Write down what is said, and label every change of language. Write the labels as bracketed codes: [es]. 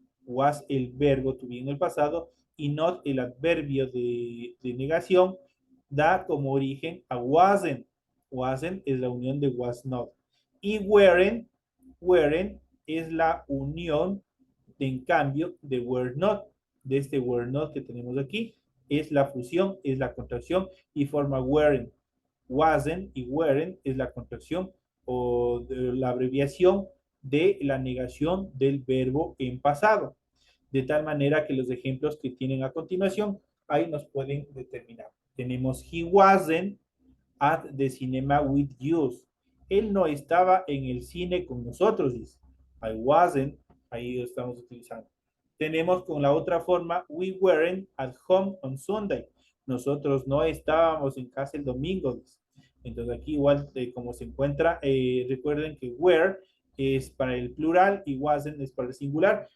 [es] Was el verbo to be en el pasado y not el adverbio de negación da como origen a wasn't. Wasn't es la unión de was not. Y weren't es la unión de, en cambio de were not. De este were not que tenemos aquí es la fusión, es la contracción y forma weren't. Wasn't y weren't es la contracción o la abreviación de la negación del verbo en pasado. De tal manera que los ejemplos que tienen a continuación, ahí nos pueden determinar. [en] Tenemos, he wasn't at the cinema with you. [es] Él no estaba en el cine con nosotros, dice. I wasn't, ahí lo estamos utilizando. [en] Tenemos con la otra forma, we weren't at home on Sunday. [es] Nosotros no estábamos en casa el domingo, dice. Entonces aquí igual como se encuentra, recuerden que were es para el plural y wasn't es para el singular.